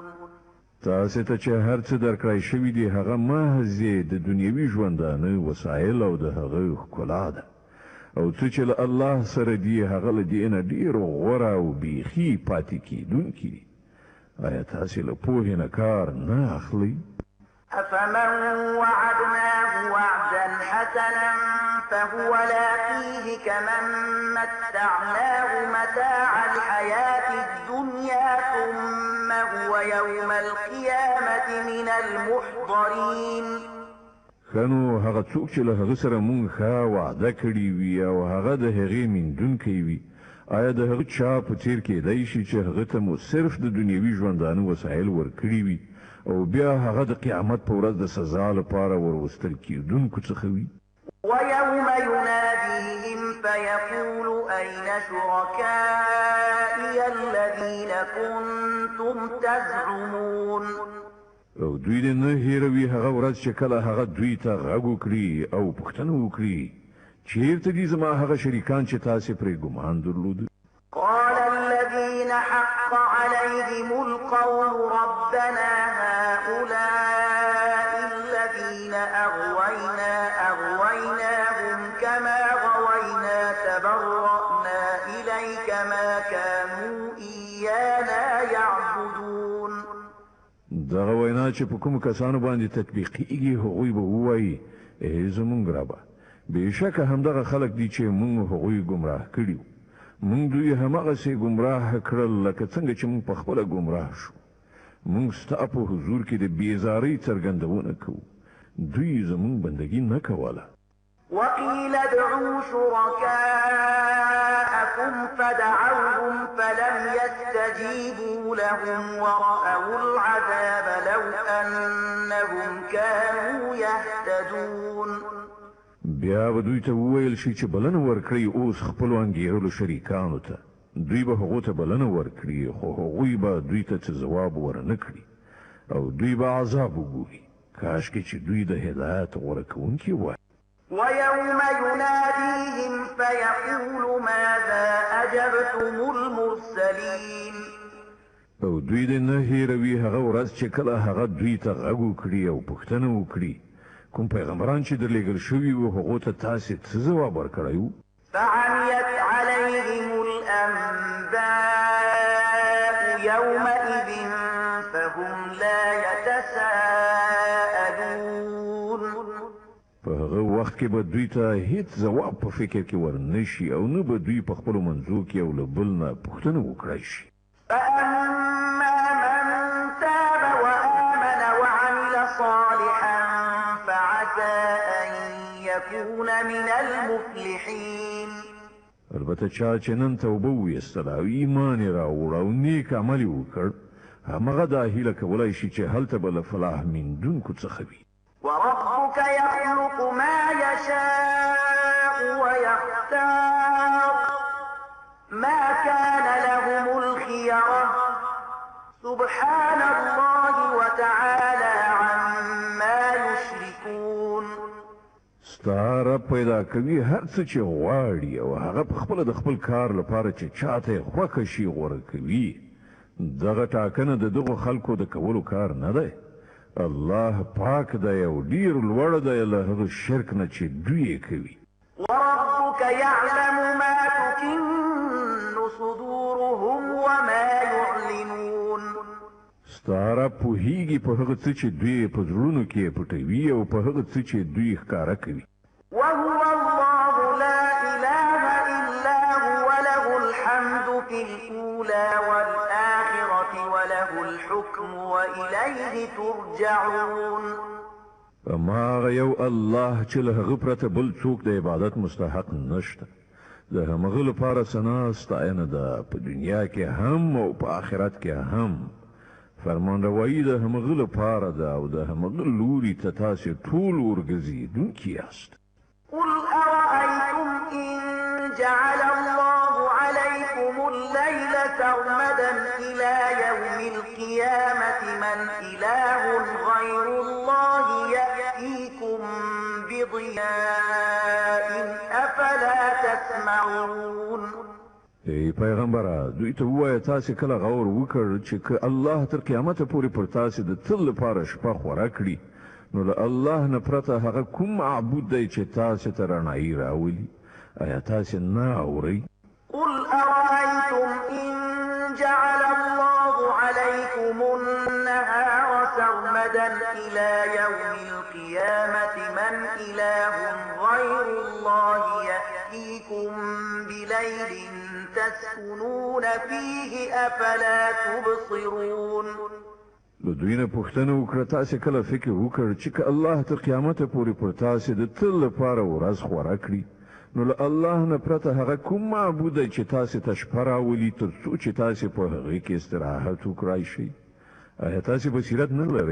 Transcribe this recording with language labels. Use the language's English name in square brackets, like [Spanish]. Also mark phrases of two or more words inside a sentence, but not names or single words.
[Pashto] تاسو ته چې هر څه درکړای شوي دي هغه محض د دنیوي ژوندانه وسایل او د هغه ښکلا ده او څه چې له الله سره دی هغه له دې نه ډېر غوره او بیخي پاتې کېدونکي دي. آیا تاسو له پوهې نه کار نه اخلئ؟ [Arabic] أفمن وعدناه وعدا حسنا فهو لاقيه كمن متعناه متاع الحياة الدنيا ثم هو يوم القيامة من المحضرين. [Pashto] خنو هغه څوک چې له هغه سره مونږ ښه وعده کړې وي او هغه د هغې میندونکی وي آیا د هغه چا په څیر کېدی شي چې هغه ته مو صرف د دنیوي ژوندانه وسایل ورکړي وي او بیا هغه د قیامت په ورځ د سزا لپاره وروستل کېدونکو څخه وي؟ [Arabic] ويوم يناديهم فيقول أين شركائي الذين كنتم تزعمون. [Pashto] او دوی دې نه هېروي هغه ورځ چې کله هغه دوی ته غږ وکړي او پوښتنه وکړي چیرته دي زما هغه شریکان چې تاسې پرې ګمان درلود؟ [Arabic] قال الذين حق عليهم القول ربنا هؤلاء الذين أغويناهم كما غوينا تبرأنا إليك ما كانوا إيانا يعبدون. [Pashto] دغه وینا چې په کوم کسانو باندې تطبیقیږي هغوی به ووایي ای زمونږ ربه بېشکه همدغه خلک دي چې مونږ هغوی ګمراه کړي مونږ دوی هماغسې ګمراه کړل لکه څنګه چې مونږ پخپله ګمراه شو. مونږ ستا په حضور کې د بېزارۍ څرګندونه کوو دوی زمونږ بندګي نه کوله. [Arabic] وقيل ادعوا شركاءكم فدعوهم فلم يستجيبوا لهم ورأوا العذاب لو أنهم كانوا يهتدون. [Pashto] بیا به دوی ته وویل شي چې بلنه ورکړئ اوس خپلو انګېرلو شریکانو ته دوی به هغو ته بلنه ورکړي خو هغوی به دوی ته څه ځواب ورنه کړي او دوی به عذاب وګوري کاشکې چې دوی د هدایت غوره کوونکي وای. [Arabic] ويوم يناديهم فيقول ماذا أجبتم المرسلين [Pashto] او دوی د نه هیروي هغه ورځ چې کله هغه دوی ته غږ وکړي او پوښتنه وکړي کوم پیغمبران چې درلېږل شوي وو هغو ته تاسې څه ځواب ورکړی وو [Arabic] فعميت عليهم الأنباء يومئذ فهم لا يتساءلون [Pashto] په هغه وخت کې به دوی ته هیڅ ځواب په فکر کې ورنشي او نه به دوی په خپلو منځو کې یو له بل نه پوښتنه وکړی شي [Arabic] فأما من تاب وآمن وعمل صالحا فعسى أن يكون من المفلحين [Pashto] البته چا چې نن توبه ویستله او ایمان یې راوړ او نیک عمل یې وکړ همغه دا هیله کولی شي چې هلته به له فلاح میندونکو څخه وي [Arabic] وربك يخلق ما يشاء ويختار ما كان لهم الخيرة سبحان الله وتعالى عما يشركون [Pashto] ستا رب پیدا کوي هر څه چې غواړي او هغه په خپله د خپل کار لپاره چې چاته یې خوښه شي غوره کوي دغه ټاکنه د دغو خلکو د کولو کار نه دی الله پاک دی او ډیر لوړ دی له هغه شرک نه چې دوی یې کوي [Arabic] وربك يعلم ما تكن صدورهم وما يعلنون [Pashto] ستا رب پوهیږي په هغه څه چې دوی په زړونو کې پټوي او په هغه څه چې دوی ښکاره کوي [Arabic] وهو الله لا إله إلا هو له الحمد في الأولى والآخرة وله الحكم وإليه ترجعون [Pashto] اما هغه یو الله چې له هغه پرته بل څوک د عبادت مستحق نشته د همغه لپاره ثنا ستاینه ده په دنیا کې هم او په آخرت کې هم فرمانروایی د همغه لپاره ده او د همغه لوري ته تاسې ټول ورګرځېدونکي یاست [Arabic] قل أرأيتم إن جعل الله عليكم الليل سرمدا إلى يوم القيامة من إله غير الله يأتيكم بضياء أفلا تسمعون [Pashto] ای پیغمبره دوی ته ووایه تاسې کله غور وکړ چې که الله تر قیامته پورې پر تاسې د تل لپاره شپه خوره کړي نو له الله نه پرته هغه کوم معبود دی چې تاسې ته رڼایي راولي آیا تاسې نه اورئ [Arabic] قل أرأيتم إن جعل الله عليكم النهار سرمدا إلى يوم القيامة من إله غير الله يأتيكم بليل تسكنون فيه أفلا تبصرون [Pashto] له دوی نه پوښتنه وکړه تاسې کله فکر وکړ چې که الله تر قیامته پورې پر تاسې د تل لپاره ورځ خوره کړي نو له الله نه پرته هغه کوم معبود دی چې تاسې ته شپه راولي تر څو چې تاسې په هغې کې استراحت وکړای شئ آیا تاسې بصیرت نه لرئ